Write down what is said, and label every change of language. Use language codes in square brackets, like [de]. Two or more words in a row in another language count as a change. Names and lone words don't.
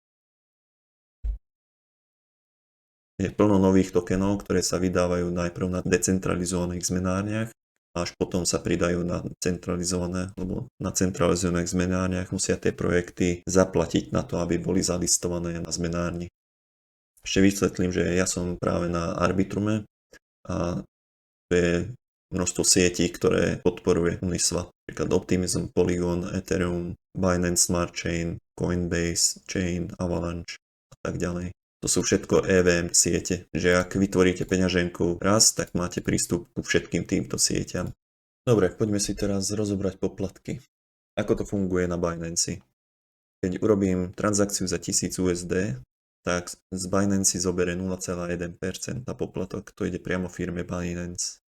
[sk] Je plno nových tokenov, ktoré sa vydávajú najprv na decentralizovaných zmenárniach, až potom sa pridajú na centralizované, lebo na centralizovaných zmenárniach musia tie projekty zaplatiť na to, aby boli zalistované na zmenárni. Ešte vysvetlím, že ja som práve na Arbitrume a to je množstvo sietí, ktoré podporuje Uniswap. Napríklad Optimism, Polygon, Ethereum, Binance Smart Chain, Coinbase Chain, Avalanche a tak ďalej. To sú všetko EVM siete, že ak vytvoríte peňaženku raz, tak máte prístup ku všetkým týmto sieťam. Dobre, poďme si teraz rozobrať poplatky. Ako to funguje na Binance? Keď urobím transakciu za 1000 USD, tak z Binance zobere 0,1% poplatok, to ide priamo firme Binance.